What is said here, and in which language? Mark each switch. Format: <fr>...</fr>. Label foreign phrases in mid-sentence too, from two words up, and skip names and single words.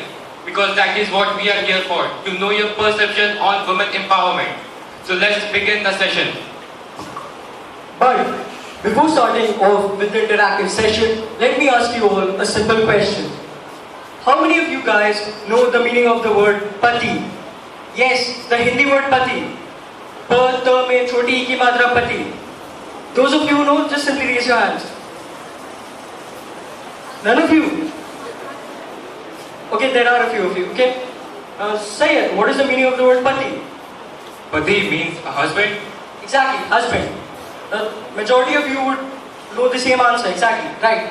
<en>Because that is what we are here for, to know your perception on women empowerment. So let's begin the session. But before starting off with the interactive session, let me ask you all a simple question. How many of you guys know the meaning of the word pati? Yes, the Hindi word pati.</en> <hi>प, त में छोटी ई की मात्रा पति.</hi> <en>Those of you who know, just simply raise your hands. None of you? Okay, there are a few of you, okay? Say it, what is the meaning of the word pati? Pati means a husband? Exactly, husband. The majority of you would know the same answer, exactly, right.</en>